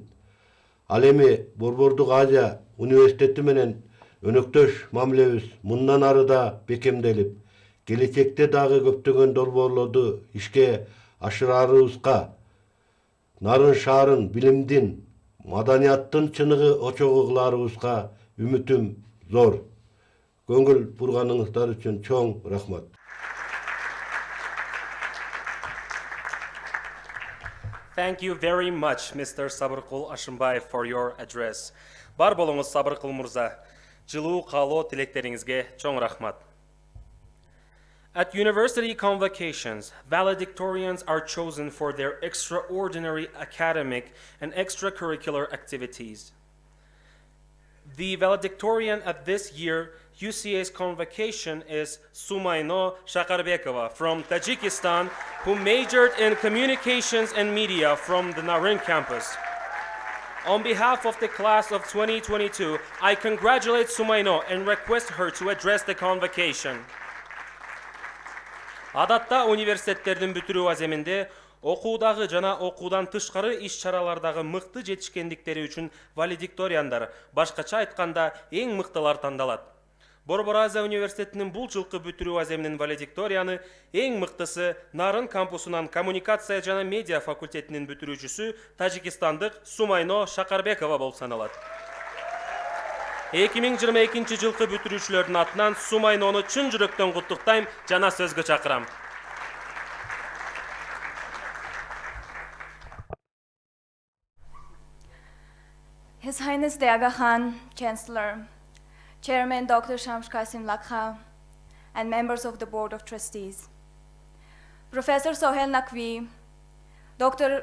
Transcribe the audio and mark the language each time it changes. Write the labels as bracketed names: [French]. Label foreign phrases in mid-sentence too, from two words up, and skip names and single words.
[Kyrgyz] Ал эми Борбордук Азия университети менен өнөктөш мамилебиз мындан ары да бекемделип, келечекте дагы көптөгөн долбоорлорду ишке ашырарыбызга, Нарын шаарын билимдин, маданияттын чыныгы очогу кылаарыбызга үмүтүм зор. Көңүл бурганыңыздар үчүн чоң рахмат. [English] Thank you very much, Mr. Sabırkul Ashimbayev, for your address. [Kyrgyz] Бар болуңуз, Sabırkul Murza. Жылуу каалоо тилектериңизге чоң рахмат. [English] At university convocations, valedictorians are chosen for their extraordinary academic and extracurricular activities. The valedictorian at this year UCA's convocation is Sumayno Shakarbekova from Tajikistan, who majored in communications and media from the Naryn campus. On behalf of the class of 2022, I congratulate Sumayno and request her to address the convocation. [Kyrgyz] Адатта университеттердин бүтүрүү аземинде окуудагы жана окуудан тышкары иш-чаралардагы мыкты жетишкендиктери үчүн валедикторияндар, башкача айтканда эң мыктылар тандалат. Борбор Азия университетинин бул жылкы бүтүрүү аземинин валедикторияны эң мыктысы Нарын кампусунан коммуникация жана медиа факультетинин бүтүрүүчүсү тажикистандык Сумайно Шакарбекова болуп саналат. 2022 жылкы бүтүрүүчүлөрдүн атынан Сумайнону чын жүрөктөн куттуктайм жана сөзгө чакырам. [English] His Highness the Aga Khan, Chancellor, Chairman Dr. Shams Qasim Lakha, and members of the Board of Trustees, Professor Sohel Naqvi, Dr.